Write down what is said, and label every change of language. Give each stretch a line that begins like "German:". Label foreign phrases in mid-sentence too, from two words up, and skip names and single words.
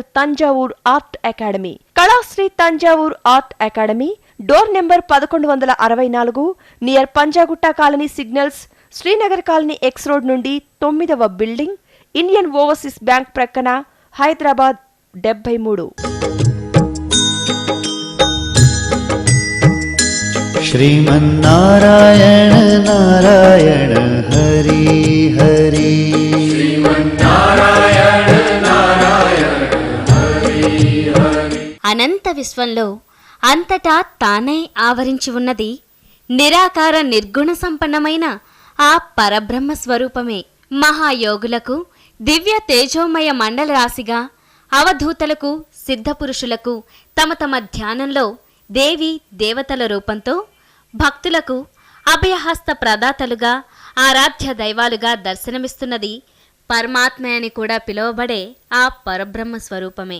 Telugu: తంజావూర్ ఆర్ట్ అకాడమీ, కళాశ్రీ తంజావూర్ ఆర్ట్ అకాడమీ,
English: door number
Telugu: 1164, నియర్ పంజాగుట్ట కాలనీ సిగ్నల్స్, శ్రీనగర్ కాలనీ
English: X road
Telugu: నుండి 9వ బిల్డింగ్, ఇండియన్ ఓవర్సీస్ బ్యాంక్ ప్రక్కన, హైదరాబాద్ 73.
Sanskrit: श्रीमन्नारायण नारायण हरि हरि, श्रीमन्नारायण नारायण हरि हरि.
Telugu: అనంత విశ్వంలో అంతటా తానై ఆవరించి ఉన్నది నిరాకార నిర్గుణ సంపన్నమైన ఆ పరబ్రహ్మ స్వరూపమే. మహాయోగులకు దివ్య తేజోమయ మండల రాశిగా, అవధూతలకు సిద్ధపురుషులకు తమ తమ ధ్యానంలో దేవి దేవతల రూపంతో, భక్తులకు అభయహస్త ప్రదాతలుగా, ఆరాధ్య దైవాలుగా దర్శనమిస్తున్నది పరమాత్మ అని కూడా పిలువబడే ఆ పరబ్రహ్మ స్వరూపమే.